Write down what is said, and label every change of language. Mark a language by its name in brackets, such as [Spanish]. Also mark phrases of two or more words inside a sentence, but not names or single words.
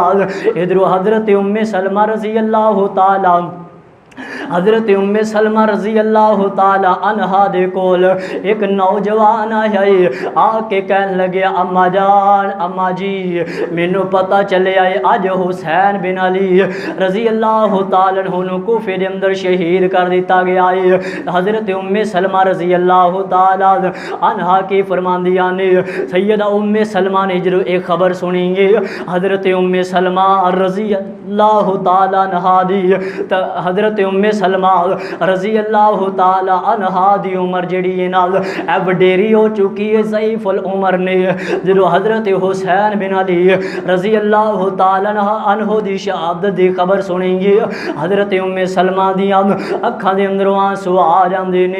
[Punjabi] ادھروں حضرت ام سلمہ [Arabic] رضي الله تعالى [Punjabi] حضرت ام سلمہ [Arabic] رضي الله تعالى عنها [Punjabi] دے کول ایک نوجوان آیا ہے، آکے کہن لگے اماں جان اماں جی مینوں پتا چلے آئے اج حسین بن علی [Arabic] رضي الله تعالى عنه [Punjabi] کوفے دے اندر شہید کر دتا گیا ہے. حضرت ام سلمہ [Arabic] رضي الله تعالى عنها [Punjabi] کی فرماندیاں نے سیدہ ام سلمہ نے جو ایک خبر سنی ہے، حضرت ام سلمہ [Arabic] رضي الله تعالى عنها [Punjabi] دی حضرت ام सलमा [Arabic] رضي الله تعالى عنها [Punjabi] دی عمر جہڑی ہے نال اے وڈیری ہو چکی ہے، ضعیف العمر نے جو حضرت حسین بن علی [Arabic] رضي الله تعالى عنه [Punjabi] دی شہادت دی خبر سنیں گے، حضرت ام سلمہ دی اکھاں دے اندروں آنسو آ جاندے نے.